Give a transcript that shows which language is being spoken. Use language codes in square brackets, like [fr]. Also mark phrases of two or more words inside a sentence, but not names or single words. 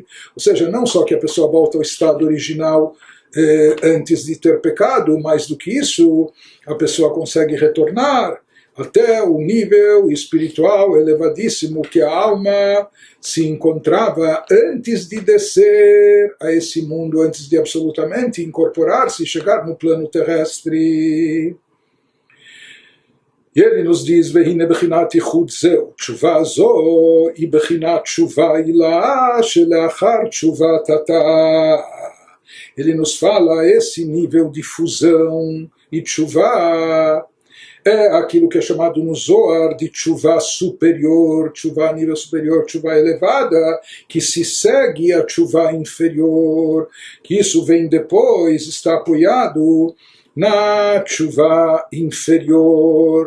[pt] Ou seja, não só que a pessoa volta ao estado original antes de ter pecado, mais do que isso, a pessoa consegue retornar até o nível espiritual elevadíssimo que a alma se encontrava antes de descer a esse mundo, antes de absolutamente incorporar-se e chegar no plano terrestre. E ele nos diz, [he] והנה בחינת ייחוד זהו, תשובה זו היא בחינת תשובה עילה שלאחר תשובת התא. [pt] Ele nos fala esse nível de fusão e tshuva é aquilo que é chamado no Zohar de tshuva superior, tshuva a nível superior, tshuva elevada, que se segue a tshuva inferior, que isso vem depois, está apoiado na tshuva inferior.